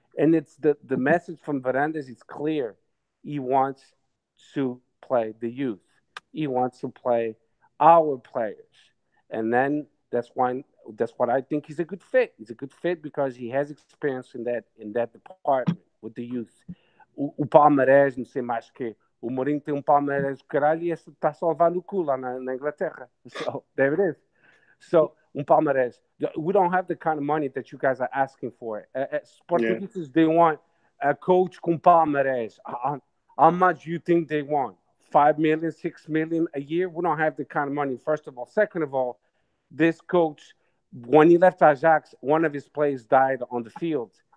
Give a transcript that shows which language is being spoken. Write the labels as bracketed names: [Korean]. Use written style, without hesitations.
[English] And it's the message from Varandas is clear. He wants to play the youth. He wants to play our players, and then that's what I think he's a good fit. He's a good fit because he has experience in that department with the youth. [Portuguese] O Palmeiras, não sei mais que. O Mourinho tem Palmeiras do caralho e esse está só a levar no cu lá na Inglaterra. [English] So, there it is. So, Palmeiras. We don't have the kind of money that you guys are asking for. Portuguese, they want a coach com Palmeiras. How much do you think they want? 5 million, 6 million a year? We don't have the kind of money, first of all. Second of all, this coach, when he left Ajax, one of his players died on the field.